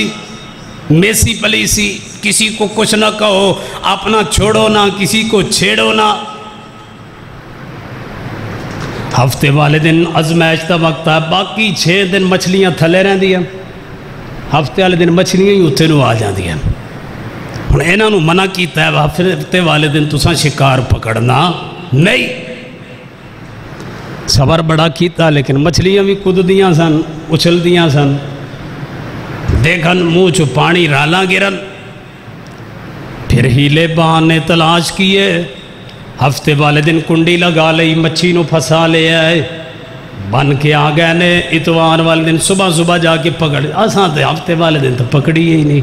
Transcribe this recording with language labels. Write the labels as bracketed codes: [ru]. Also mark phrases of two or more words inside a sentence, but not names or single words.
[ur] میسی پلیسی، کسی کو کچھ نہ کہو، اپنا چھوڑو نہ، کسی کو چھیڑو نہ۔ [pa] ہفتے والے دن ازمائش دا وقت ہے، باقی 6 دن مچھلیاں تھلے رہن دیا، ہفتے والے دن مچھلیاں ہی اتھے نو آ جان دیا۔ ہن انہاں نو منع کیتا ہے ہفتے والے دن تساں شکار پکڑنا نہیں۔ صبر بڑا کیتا لیکن مچھلیاں بھی کود دیاں سن، اچھل دیاں سن، دیکھن منہ چو پانی رالاں گرن۔ پھر ہیلے بہانے تلاش کیے، ہفتے والے دن کنڈی لگا لئی، مچھی نو پھنسا لے آئے، بن کے آ گئے نے اتوار والے دن صبح جا کے پکڑ، آسان تے ہفتے والے دن تو پکڑی ہی نہیں۔